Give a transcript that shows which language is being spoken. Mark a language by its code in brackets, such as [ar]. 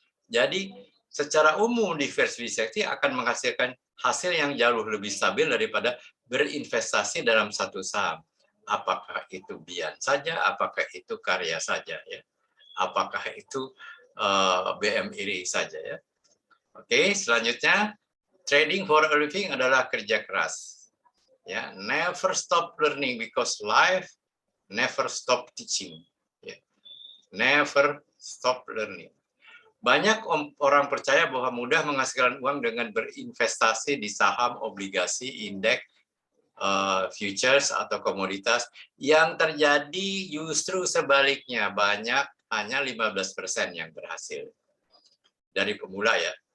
[id] Jadi secara umum diversifikasi akan menghasilkan hasil yang jauh lebih stabil daripada berinvestasi dalam satu saham. Apakah itu Bian saja, apakah itu Karya saja ya. Apakah itu BMIRI saja ya. Oke, selanjutnya [en] trading for a living [id] adalah kerja keras. [en] Ya, never stop learning because life never stop teaching. Ya. Never stop learning. [id] Banyak orang percaya bahwa mudah menghasilkan uang dengan berinvestasi di saham, obligasi, indeks, futures, atau komoditas. Yang terjadi justru sebaliknya, banyak hanya 15% yang berhasil. Dari pemula ya.